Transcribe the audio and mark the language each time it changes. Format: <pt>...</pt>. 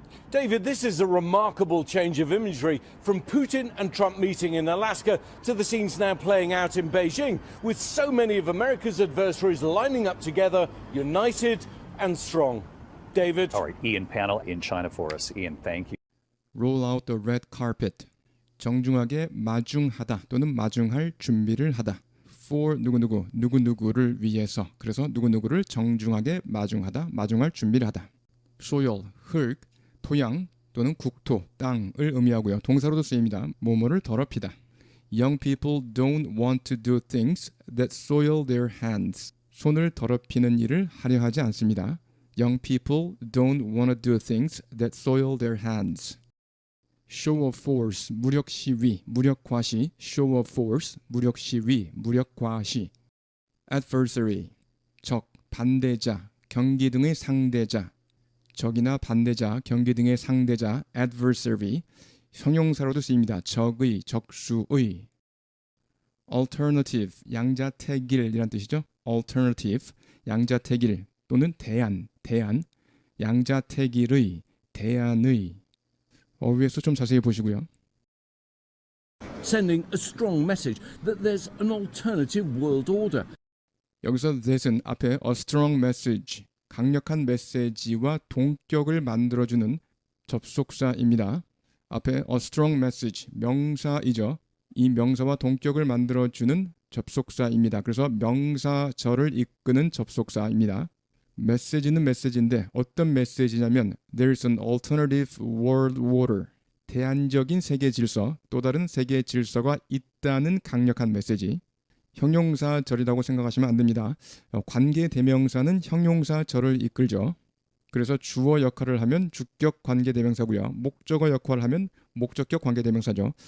<en>David, this is a remarkable change of imagery from Putin and Trump meeting in Alaska to the scenes now playing out in Beijing, with so many of America's adversaries lining up together, united and strong. David. All right, Ian Pannell in China for us. Ian, thank you. Roll out the red carpet.</en> <ko>정중하게 마중하다 또는 마중할 준비를 하다. for 누구누구를 위해서. 그래서 누구누구를 정중하게 마중하다, 마중할 준비를 하다. soil, 흙, 토양 또는 국토, 땅을 의미하고요. 동사로도 쓰입니다. 뭐뭐를 더럽히다.</ko> <en>Young people don't want to do things that soil their hands.</en> <ko>손을 더럽히는 일을 하려 하지 않습니다.</ko> <en>Young people don't want to do things that soil their hands.</en> <ko>Show of force, 무력 시위, 무력 과시. Show of force, 무력 시위, 무력 과시. Adversary, 적, 반대자, 경기 등의 상대자. 적이나 반대자, 경기 등의 상대자, adversary, 형용사로도 쓰입니다. 적의, 적수의. alternative, 양자택일이란 뜻이죠. alternative, 양자택일 또는 대안, 양자택일의, 대안의. 어휘에서 좀 자세히 보시고요.</ko> <en>Sending a strong message that there's an alternative world order.</en> <ko>여기서 that은 앞에 a strong message, 강력한 메시지와 동격을 만들어주는 접속사입니다. 앞에 a strong message 명사이죠. 이 명사와 동격을 만들어주는 접속사입니다. 그래서 명사절을 이끄는 접속사입니다. 메시지는 메시지인데 어떤 메시지냐면</ko> <en>There's an alternative world order.</en> <ko>대안적인 세계 질서, 또 다른 세계 질서가 있다는 강력한 메시지. 형용사절이라고 생각하시면 안 됩니다. 관계 대명사는 형용사절을 이끌죠. 그래서 주어 역할을 하면 주격 관계 대명사고요. 목적어 역할을 하면 목적격 관계 대명사죠.</ko>